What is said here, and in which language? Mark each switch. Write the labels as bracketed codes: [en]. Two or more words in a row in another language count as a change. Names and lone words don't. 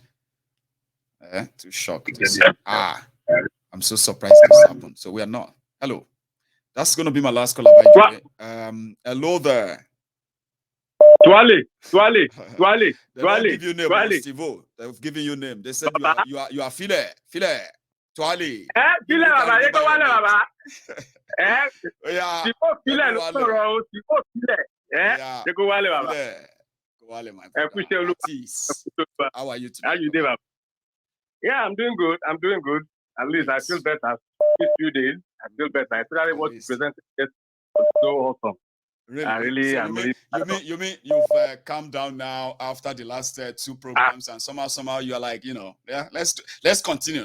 [en] Too shocked to say, I'm so surprised this happened. So we are not. Hello. That's going to be my last caller, by the way. Hello there. Twale. They don't give you name, Steve-O. They've given you name. They said you are File. Twale. File, Baba. You go Wale, Baba. Yeah. You go Wale, Baba. Wale, my brother. How are you today? How you doing, Baba? Yeah, I'm doing good. At least I feel better. These few days, I feel better. Especially what you presented was so awesome. Really? You mean you've calmed down now after the last two programs, and somehow you are like, yeah, let's continue.